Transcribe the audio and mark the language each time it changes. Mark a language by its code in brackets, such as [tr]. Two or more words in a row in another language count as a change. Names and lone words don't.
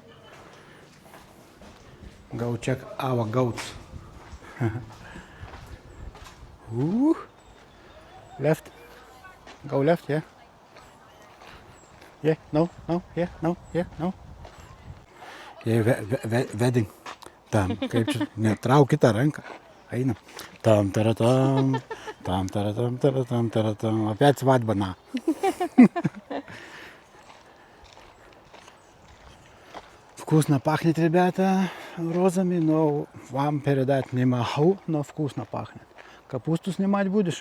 [en] Go check our goats. Ooh. Left. Go left, yeah. Yeah, no, yeah, no, yeah, no. Yeah, wedding. [lt] Tam, kaip čia, netrauk kitą ranką. Einam. Tam, taratam, [ru] там, таратам, таратам, таратам. Опять свадьба на. Вкусно пахнет, ребята, розами, но вам передать не могу, но вкусно пахнет. Капусту снимать будешь?